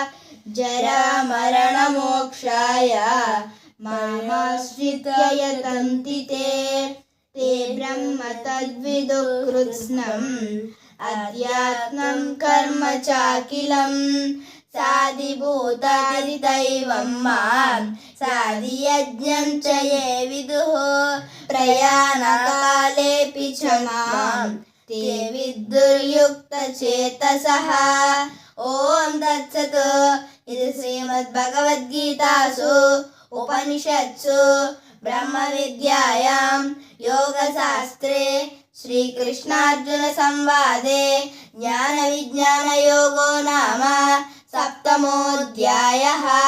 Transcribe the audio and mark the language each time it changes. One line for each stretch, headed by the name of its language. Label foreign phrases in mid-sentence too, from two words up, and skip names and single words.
Sanskrit: जरामरणमोक्षाय मामाश्रित्य यतन्ति ते ब्रह्म तद्विदुः कृत्स्नम् अध्यात्मं कर्म चाखिलं साधिभूतादिदैवं मां साधियज्ञं च ये विदुः प्रयाणकालेऽपि च मां ते विदुर्युक्तचेतसः ॐ तत्सत्. इदि श्रीमद्भगवद्गीतासु उपनिषत्सु ब्रह्म विद्यायां योगशास्त्रे श्रीकृष्णार्जुन संवादे ज्ञान विज्ञान योगो नाम सप्तमोध्यायः.